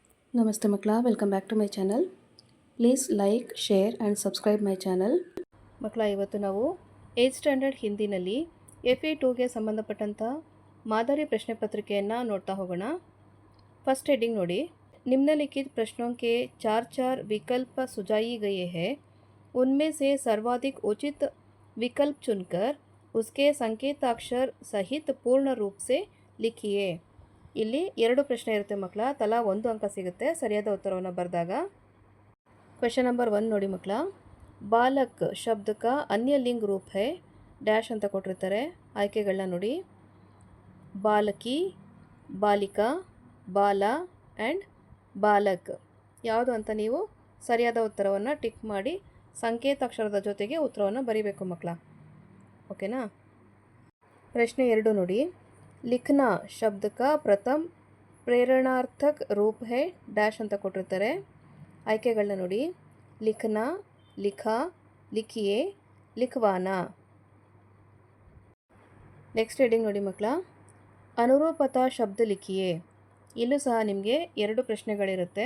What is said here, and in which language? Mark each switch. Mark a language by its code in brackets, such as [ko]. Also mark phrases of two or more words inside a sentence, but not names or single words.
[kn] ನಮಸ್ತೆ ಮಕ್ಕಳ, [en] welcome back to my channel. please like, share and subscribe my channel. [kn] ಮಕ್ಕಳ, ಇವತ್ತು ನಾವು 8th ಸ್ಟ್ಯಾಂಡರ್ಡ್ ಹಿಂದಿನಲ್ಲಿ FE2ಗೆ ಸಂಬಂಧಪಟ್ಟಂಥ ಮಾದರಿ ಪ್ರಶ್ನೆ ಪತ್ರಿಕೆಯನ್ನು ನೋಡ್ತಾ ಹೋಗೋಣ. [en] first heading [kn] ನೋಡಿ. [hi] निम्नलिखित प्रश्नों के चार चार विकल्प सुझाए गए हैं. उनमें से सर्वाधिक उचित विकल्प चुनकर उसके संकेताक्षर सहित पूर्ण रूप से लिखिए. [kn] ಇಲ್ಲಿ 2 ಪ್ರಶ್ನೆ ಇರುತ್ತೆ ಮಕ್ಕಳ. ತಲಾ 1 ಅಂಕ ಸಿಗುತ್ತೆ ಸರಿಯಾದ ಉತ್ತರವನ್ನು ಬರೆದಾಗ. [en] question number [kn] 1 ನೋಡಿ ಮಕ್ಕಳ. [hi] बालक शब्द का अन्य लिंग रूप है [kn] ಡ್ಯಾಶ್ ಅಂತ ಕೊಟ್ಟಿರ್ತಾರೆ. ಆಯ್ಕೆಗಳನ್ನ ನೋಡಿ. [hi] बालकी, बालिका, बाल [kn] ಆ್ಯಂಡ್ ಬಾಲಕ್. ಯಾವುದು ಅಂತ ನೀವು ಸರಿಯಾದ ಉತ್ತರವನ್ನು ಟಿಕ್ ಮಾಡಿ ಸಂಕೇತಾಕ್ಷರದ ಜೊತೆಗೆ ಉತ್ತರವನ್ನು ಬರೀಬೇಕು ಮಕ್ಕಳ. ಓಕೆನಾ. ಪ್ರಶ್ನೆ 2 ನೋಡಿ. [hi] लिखना शब्द का प्रथम प्रेरणार्थक रूप है [kn] ಡ್ಯಾಶ್ ಅಂತ ಕೊಟ್ಟಿರ್ತಾರೆ. ಆಯ್ಕೆಗಳನ್ನ ನೋಡಿ. [hi] लिखना, लिखा, लिखिए, लिखवाना. [en] next heading [kn] ನೋಡಿ ಮಕ್ಕಳ. [hi] अनुरूपता शब्द लिखिए. [kn] ಇಲ್ಲೂ ಸಹ ನಿಮಗೆ 2 ಪ್ರಶ್ನೆಗಳಿರುತ್ತೆ.